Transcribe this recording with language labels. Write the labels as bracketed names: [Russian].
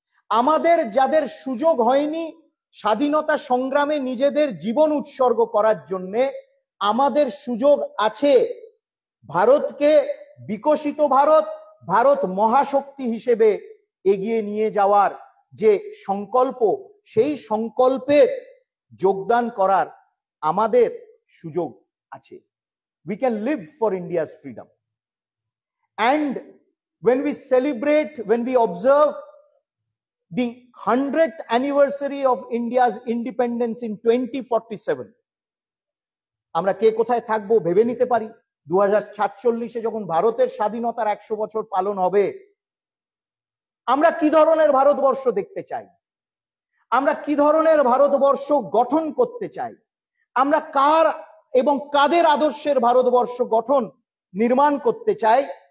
[Bangla] আমাদের যাদের সুযোগ হয়নি স্বাধীনতা সংগ্রামে নিজেদের জীবন উৎসর্গ করার জন্য, আমাদের সুযোগ আছে ভারতকে বিকশিত ভারত, ভারত মহাশক্তি হিসেবে এগিয়ে নিয়ে যাওয়ার যে সংকল্প, সেই সংকল্পে যোগদান করার আমাদের সুযোগ আছে। [English] We can live for India's freedom. And when we celebrate, when we observe the 100th anniversary of India's independence in 2047, [Bangla] আমরা কে কোথায় থাকবো ভেবে নিতে পারি। 2047 যখন ভারতের স্বাধীনতার 100 বছর পালন হবে, আমরা কি ধরনের ভারতবর্ষ দেখতে চাই, আমরা কি ধরনের ভারতবর্ষ গঠন করতে চাই, আমরা কার এবং কাদের আদর্শের ভারতবর্ষ গঠন নির্মাণ করতে চাই,